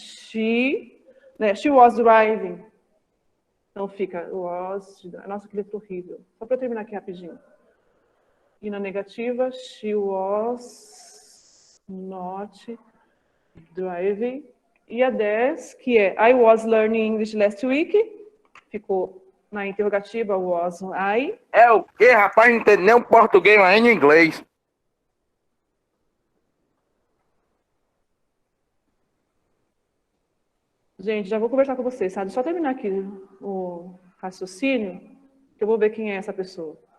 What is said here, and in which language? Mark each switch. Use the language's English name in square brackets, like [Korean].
[Portuguese] She, né? [English] She was driving. [Portuguese] Então fica nossa, que letra horrível. Só para terminar aqui rapidinho. E na negativa, [English] she was not driving. [Portuguese] E a 10, que é [English] I was learning English last week. [Portuguese] Ficou na interrogativa, was I. É o quê, rapaz? Não entende nem o português, mas nem inglês. Gente, já vou conversar com vocês, sabe? Só terminar aqui o raciocínio, que eu vou ver quem é essa pessoa.